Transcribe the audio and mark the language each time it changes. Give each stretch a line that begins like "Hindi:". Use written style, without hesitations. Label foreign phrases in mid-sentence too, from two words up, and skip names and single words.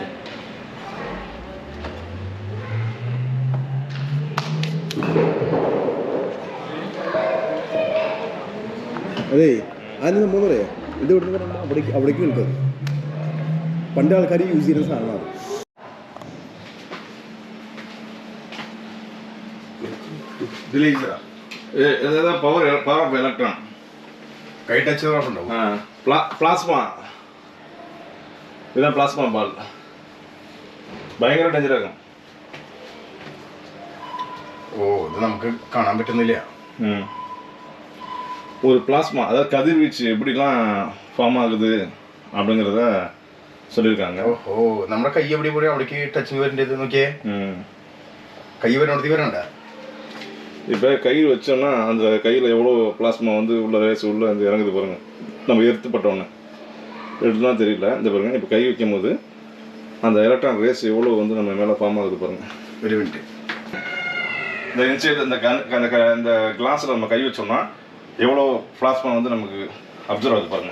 Malayalam: അതെ അതിന് നമ്മൾ പറയാം ഇത് വിടുന്ന അവിടേക്ക് നിൽക്കുന്നത് പണ്ട് ആൾക്കാർ യൂസ് ചെയ്യുന്ന സാധനമാണ്.
English: power of electron
Malayalam: കൈ ടച്ച് ഉണ്ടാവും.
Tamil: பிளாஸ்மா. இதுதான்
English: plasma ball.
Tamil: பயங்கர டேஞ்சராக இருக்கும்.
Malayalam: ഓ ഇത് നമുക്ക് കാണാൻ പറ്റുന്നില്ല.
Tamil: ஒரு பிளாஸ்மா, அதாவது கதிர்வீச்சு எப்படிலாம் ஃபார்ம் ஆகுது அப்படிங்கிறத சொல்லியிருக்காங்க.
Malayalam: ഓ നമ്മുടെ കൈ എവിടെ പോയി അവിടേക്ക് ടച്ചിങ് വരേണ്ടത് നോക്കിയേ. കൈ വരണോടത്തേക്ക് വരണ്ട.
Tamil: இப்போ கையில் வச்சோம்னா அந்த கையில் எவ்வளோ பிளாஸ்மா வந்து உள்ள ரேஸ் உள்ள அந்த இறங்குது பாருங்கள். நம்ம எர்த்துப்பட்டோன்னு எடுத்துலாம் தெரியல. இந்த பாருங்கள், இப்போ கை வைக்கும் போது அந்த
English: electron rays
Tamil: எவ்வளோ வந்து நம்ம மேலே ஃபார்ம் ஆகுது பாருங்கள். ஒரு மினிட். இந்த இன்சைட் இந்த கிளாஸில் நம்ம கை வச்சோம்னா எவ்வளோ பிளாஸ்மா வந்து நமக்கு அப்சர்வ் ஆகுது பாருங்கள்.